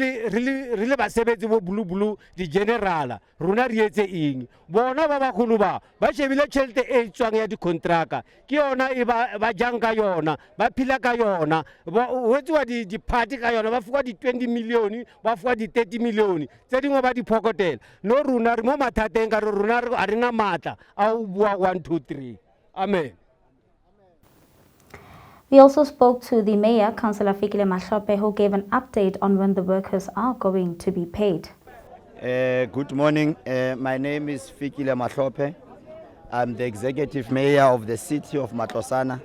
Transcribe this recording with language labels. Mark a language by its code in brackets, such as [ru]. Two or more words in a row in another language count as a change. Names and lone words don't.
[st] le basebetsi bo blue di generala rona re etse eng bona ba bagolo ba shebile tšhelete e tswang ya di contractor ke yona e ba jang ka yona ba phila ka yona ho etswa di party ka yona ba fuwa di 20 million ba fuwa di 30 million tse dingwe ba di phokotela no rona re mo mathateng ka rona a rena matla a o bua 1 2 3 amen. [en] We also spoke to the mayor, Councillor Fikile Mahlope, who gave an update on when the workers are going to be paid. Good morning. My name is Fikile Mahlope. I'm the executive mayor of the city of Matlosana.